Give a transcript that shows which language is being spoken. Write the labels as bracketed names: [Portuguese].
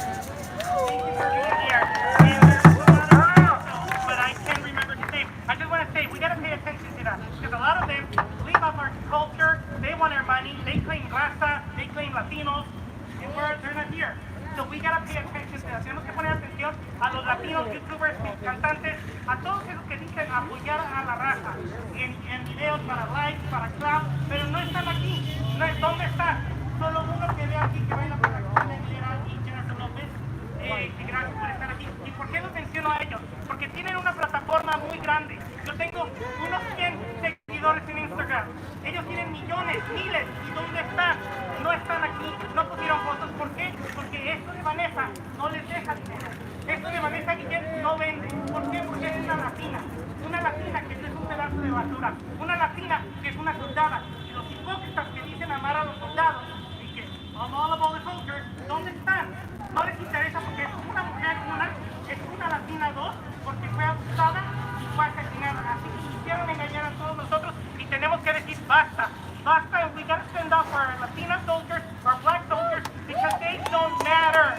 [English] Thank you for being here. And there's a lot of people, but I can't remember his name. I just want to say, we got to pay attention to that, because a lot of them leave off our culture, they want our money, they claim raza, they claim Latinos, and they're not here. So we gotta pay attention to that. [Spanish] Tenemos que poner atención a los latinos, youtubers, cantantes, a todos esos que dicen apoyar a la raza en videos para likes, para clout, pero no están aquí. No, ¿dónde están? Solo uno que ve aquí que baila para Cristina Aguilera y Jennifer López. Que gracias por estar aquí. ¿Y por qué los menciono a ellos? Porque tienen una plataforma muy grande. Yo tengo unos 100 seguidores en Instagram. Ellos tienen millones, miles. ¿Y dónde están? No están aquí, no pusieron fotos. ¿Por qué? Porque esto de Vanessa no les deja dinero. Esto de Vanessa Guillen no vende. ¿Por qué? Porque es una latina. Una latina que no es un pedazo de basura. Una latina que es una soldada. Y los hipócritas que dicen amar a los soldados y que [English] I'm all about the soldiers, [Spanish] ¿dónde están? No les interesa porque es una mujer, es una latina dos, porque fue abusada y fue asesinada. Así que quisieron engañar a todos nosotros y tenemos que decir basta. Basta, [English] and we gotta stand up for our Latina soldiers, our black soldiers, because they don't matter.